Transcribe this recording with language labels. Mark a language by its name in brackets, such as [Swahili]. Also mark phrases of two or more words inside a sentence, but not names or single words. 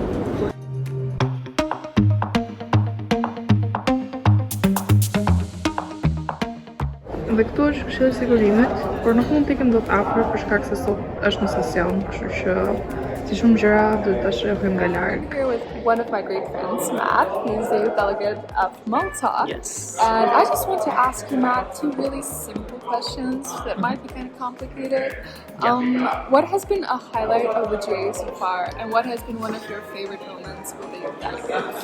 [Albanian] Dhe këtu është Këshilli i Sigurimit, por nuk mund të ikim dot afër për shkak se sot është në sesion, kështu që si shumë gjëra do ta shohim nga larg. [English] Here with one of my great friends, Matt. He's a delegate of Malta. Yes. And I just want to ask you, Matt, two really simple questions that might be kind of complicated. What has been a highlight of the GA so far, and what has been one of your favorite moments with the delegates?